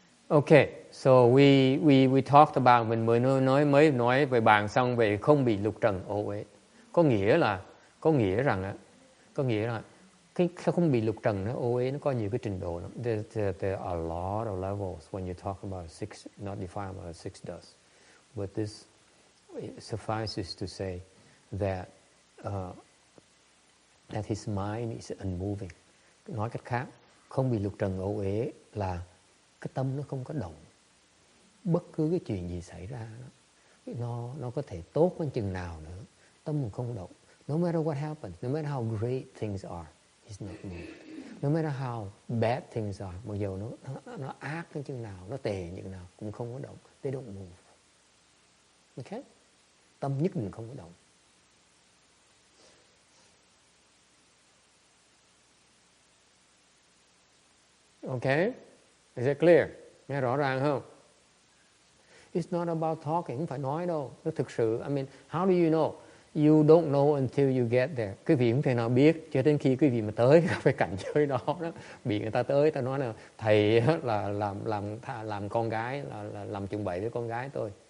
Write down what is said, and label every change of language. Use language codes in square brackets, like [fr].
[en] Okay, so we talked about, [vi] mình mới nói về bàn xong về không bị lục trần ô uế. Có nghĩa rằng cái không bị lục trần nó ô uế nó có nhiều cái trình độ. [en] There are a lot of levels when you talk about six, not defined by six dust. But this suffices to say that his mind is unmoving. [vi] Nói cách khác, không bị lục trần ô uế là cái tâm nó không có động. Bất cứ cái chuyện gì xảy ra nó có thể tốt đến chừng nào nữa, tâm mình không động. [en] No matter what happens, no matter how great things are, he's not moved. No matter how bad things are, [vi] mặc dù nó ác đến chừng nào, nó tệ như nào cũng không có động. [en] They don't move. [vi] Okay? Tâm nhất định không có động. [en] Okay? Is it clear? [vi] Nghe rõ ràng không? [en] It's not about talking, [vi] không phải nói đâu. Nó thực sự, [en] I mean, how do you know? You don't know until you get there. [vi] Quý vị không thể nào biết cho đến khi quý vị mà tới cái cảnh giới đó. Bị người ta tới, ta nói là thầy là làm con gái, là làm chuẩn bậy với con gái tôi.